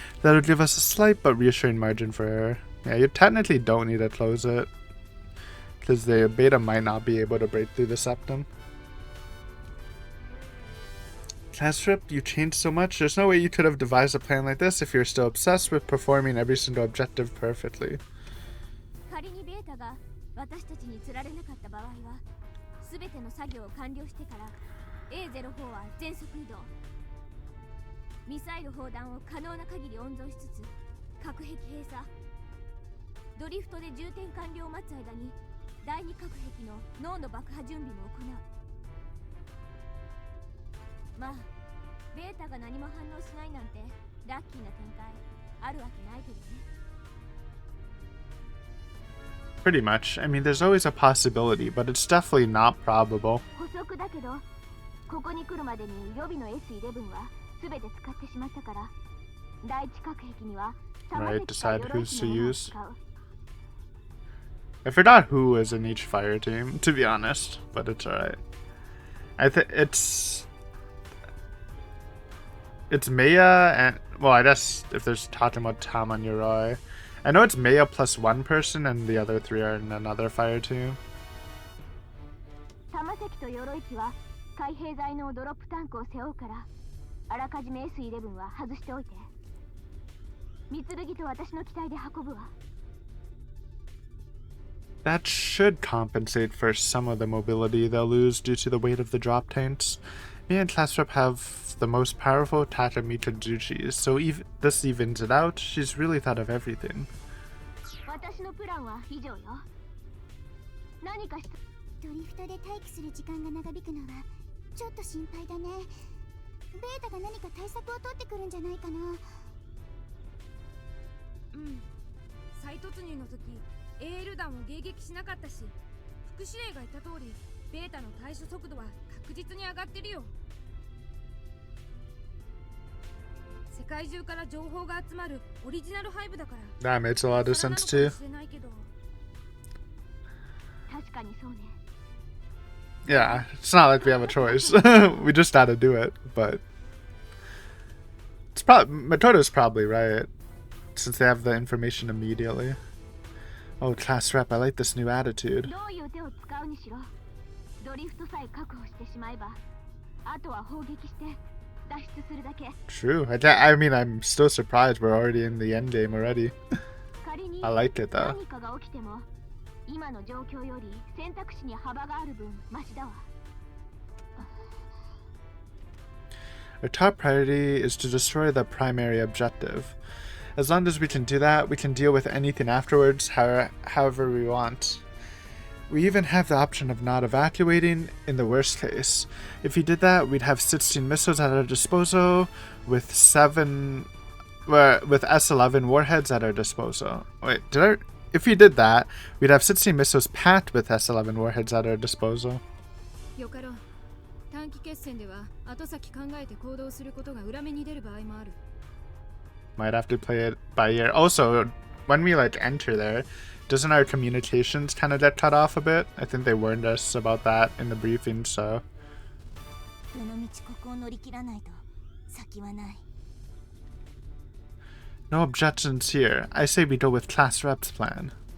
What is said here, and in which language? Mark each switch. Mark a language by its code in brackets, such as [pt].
[en] That'll give us a slight but reassuring margin for error. Yeah, you technically don't need to close it, because the beta might not be able to break through the septum. Class Trip, you changed so much. There's no way you could have devised a plan like this if you're still obsessed with performing every single objective perfectly. [ja] 仮にベータが私たちに釣られなかった場合は、すべての作業を完了してから A04 は全速移動。ミサイル砲弾を可能な限り温存しつつ核壁閉鎖。ドリフトで充填完了を待つ間に第2核壁の脳の爆破準備も行う。まあ、ベータが何も反応しないなんてラッキーな展開あるわけないけどね。 [en] Pretty much. I mean, there's always a possibility, but it's definitely not probable. [ja] 補足だけど、ここに来るまでに予備の S11 は全て使ってしまったから、第一核壁には [en] Right, decide who's to use. I forgot who is in each fire team, to be honest, but it's alright. I think it's Maya and, well, I guess if there's talking about Tom on Yoroi, I know it's Maya plus one person and the other three are in another fire team. [ja] 玉石と鎧機は開閉剤のドロップタンクを背負うから、あらかじめ S11 は外しておいて。三剣と私の機体で運ぶわ。 [en] That should compensate for some of the mobility they'll lose due to the weight of the drop tanks. Me and Classrep have the most powerful Takamika Juchis, so this evens it out. She's really thought of everything. [ja] 私のプランは以上よ。何かドリフトで待機する時間が長引くのはちょっと心配だね。ベータが何か対策を取ってくるんじゃないかな。うん。再突入の時、AL 弾を迎撃しなかったし、副司令が言った通り、ベータの対処速度は確実に上がってるよ。世界中から情報が集まるオリジナルハイブだから。 [en] That makes a lot of sense too. [ja] 確かにそうね。 [en] Yeah, it's not like we have a choice. We just gotta do it, but it's probably Matoto's probably right, since they have the information immediately. Oh, Class Rep, I like this new attitude. [ja] どういう手を使うにしろ、ドリフトさえ確保してしまえば、あとは砲撃して脱出するだけ。 [en] True. I mean, I'm still surprised we're already in the end game already. I like it though. [ja] 何かが起きても、今の状況より選択肢に幅がある分マシだわ。 [en] Our top priority is to destroy the primary objective. As long as we can do that, we can deal with anything afterwards, however we want. We even have the option of not evacuating in the worst case. If we did that, we'd have 16 missiles at our disposal, with with S11 warheads at our disposal. Wait, if we did that, we'd have 16 missiles packed with S11 warheads at our disposal. [ja] よかろう。短短期決戦では後先考えて行動することが裏目に出る場合もある。 [en] Might have to play it by ear. Also, when we like enter there, doesn't our communications kind of get cut off a bit? I think they warned us about that in the briefing, so. [ja] どの道ここを乗り切らないと先はない。 [en] No objections here. I say we go with Class Rep's plan.